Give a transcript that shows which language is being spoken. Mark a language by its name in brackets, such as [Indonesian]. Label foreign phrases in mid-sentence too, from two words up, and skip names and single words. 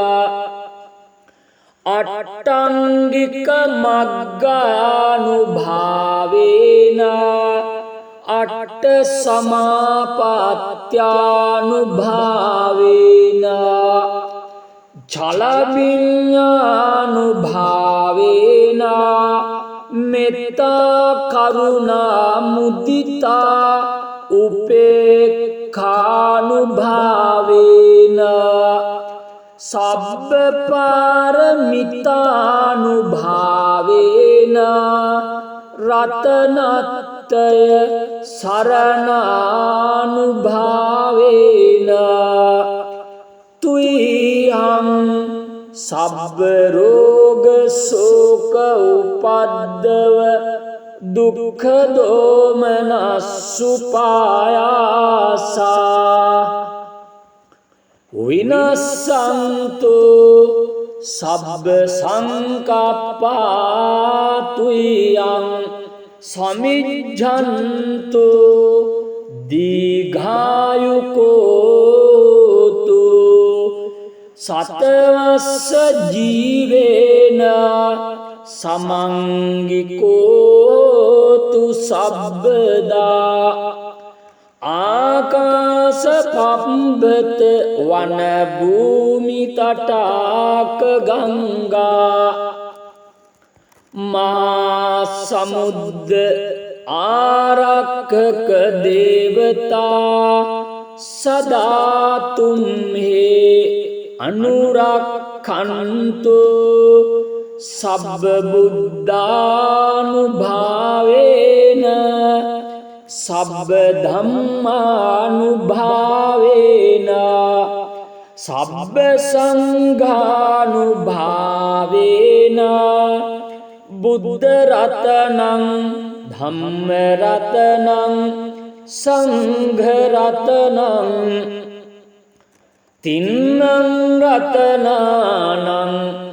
[Pali] අට්ඨංගික මග්ගානුභාවේන අට්ඨ සමාපත්ත්‍යානුභාවේන ජලවිඤ්ඤානුභාවේන මෙත්තා කරුණා මුදිතා උපේක්ඛානුභාවේන සබ්බ පාරමිතානුභාවේන රතනත්තය සරණානුභාවේන තුයිහං සබ්බ රෝග ශෝක උපද්දව දුක්ඛ දෝමනස්සුපායාසා විනස්සන්තු සබ්බ සංකප්පා තුයං සමිජ්ජන්තු දීඝායුකෝතු සතවස්ස ජීවේන සමංගිකෝතු සබ්බදා ආකාස පබ්බත වන භූමි තටාක ගංගා මහා සමුද්ද आरक्षक देवता सदा तुम्हें अनुरक्षन्तु सब बुद्धानुभावेन सब धम्मानुभावेन सब संघानुभावेन बुद्ध रत्नं धम्म रत्नं संघ रत्नं तिन्नं रत्नानं